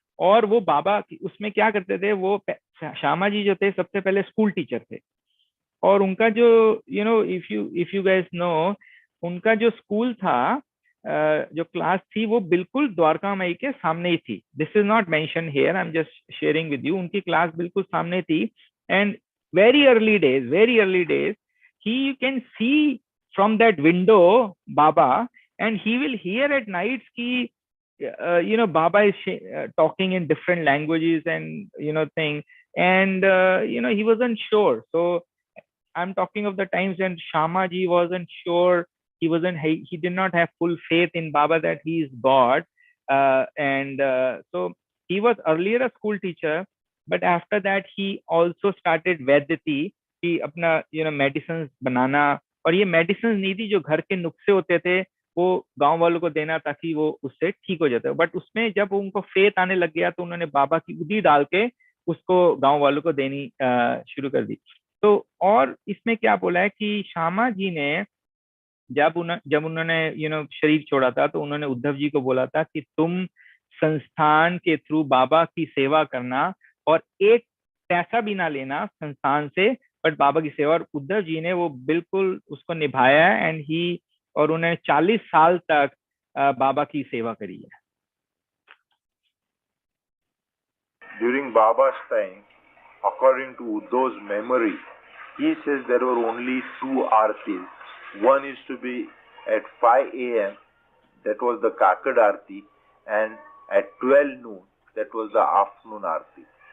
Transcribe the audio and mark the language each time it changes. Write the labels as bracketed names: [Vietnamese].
[Hindi] और वो बाबा उसमें क्या करते थे, वो श्यामा जी जो थे सबसे पहले स्कूल टीचर थे. और उनका जो इफ यू गाइस नो, उनका जो स्कूल था, जो क्लास थी वो बिल्कुल द्वारकामाई के सामने ही थी. [English] This is not mention here, I am just sharing with you. [Hindi] उनकी क्लास बिल्कुल सामने थी. [English] And very early days he you can see from that window Baba, and he will hear at nights की Baba is talking in different languages and thing, and he wasn't sure. So I'm talking of the times when Shama ji wasn't sure. He did not have full faith in Baba that he is God, and so he was earlier a school teacher, but after that he also started Vaidati, [Hindi] कि अपना medicines बनाना. और ये medicines नहीं थी जो घर के नुस्खे होते थे वो गांव वालों को देना ताकि वो उससे ठीक हो जाता है. बट उसमें जब उनको फेथ आने लग गया तो उन्होंने बाबा की उदी डाल के उसको गांव वालों को देनी शुरू कर दी. तो और इसमें क्या बोला है कि श्यामा जी ने जब उन्होंने शरीर छोड़ा था तो उन्होंने उद्धव जी को बोला था कि तुम संस्थान के थ्रू बाबा की सेवा करना और एक पैसा भी ना लेना संस्थान से, बट बाबा की सेवा. और उद्धव जी ने वो बिल्कुल उसको निभाया. एंड ही और उन्होंने 40 साल तक बाबा की सेवा करी है. [English] During Baba's time, according to Uddhav's memory, he says there were only 2 aartis. One used to be at 5 a.m., that was the Kakad Aarti, and at 12 noon, that was the afternoon Aarti.